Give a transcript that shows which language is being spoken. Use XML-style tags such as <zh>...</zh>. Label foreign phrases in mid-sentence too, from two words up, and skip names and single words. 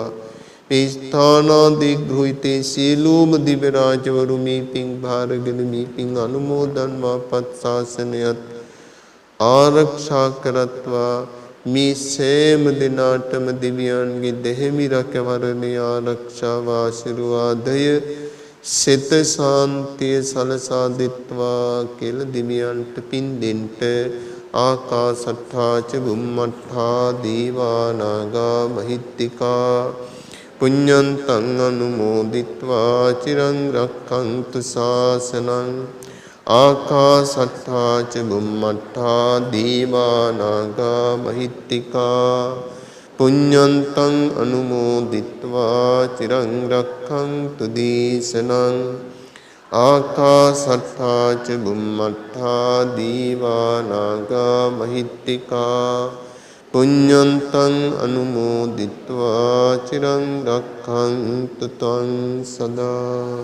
<si>මේ ස්ථානාධිග්‍රහිතේ සියලුම දිව්‍ය රාජවරු මේ පින් භාරගෙන මේ පින් අනුමෝදන්වා පත් ශාසනයත් ආරක්ෂා කරත්වා. මේ සෑම දිනාටම දිව්‍යයන්ගේ දෙහිමි රැකවරණය ආරක්ෂාව ආශිර්වාදය සිත සාන්තිය සලසා දෙත්වා කියලා දිව්‍යයන්ට පින් දෙන්ට</si> <pi>ආකාසට්ඨා ච බුම්මට්ඨා දීවා නාග මහිත්‍තිකා පුඤ්ඤන්තං අනුමෝදිත්වා චිරං රක්ඛන්තු ශාසනං ආකාසට්ඨා ච බුම්මට්ඨා දීවා නාග මහිත්‍තිකා පුඤ්ඤන්තං අනුමෝදිත්වා චිරං රක්ඛන්තු දේශනං ආකාසට්ඨා ච බුම්මට්ඨා දීවා නාග මහිත්‍තිකා පුඤ්ඤන්තං අනුමෝදිත්වා චිරං රක්ඛන්තු ත්වං සදා.</pi>